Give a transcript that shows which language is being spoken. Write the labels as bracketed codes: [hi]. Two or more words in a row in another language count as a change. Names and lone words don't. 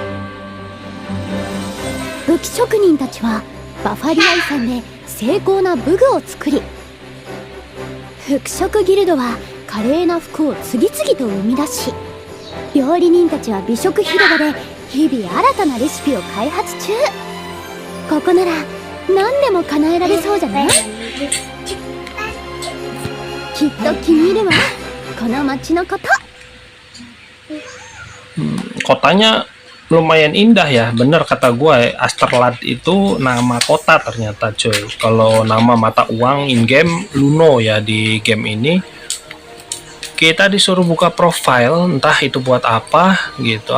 [ja] 武器職人たちはバファリア遺産で精巧な武具を作り、服飾ギルドは華麗な服を次々と生み出し、料理人たちは美食広場で日々新たなレシピを開発中。ここなら何でも叶えられそうじゃない？きっと気に入るわ、この街のこと。 [id] Kotanya lumayan indah ya, bener kata gue. Asterland itu nama kota ternyata cuy. Kalau nama mata uang [en] in game [id] Luno ya di game ini. Kita disuruh buka profile, entah itu buat apa gitu.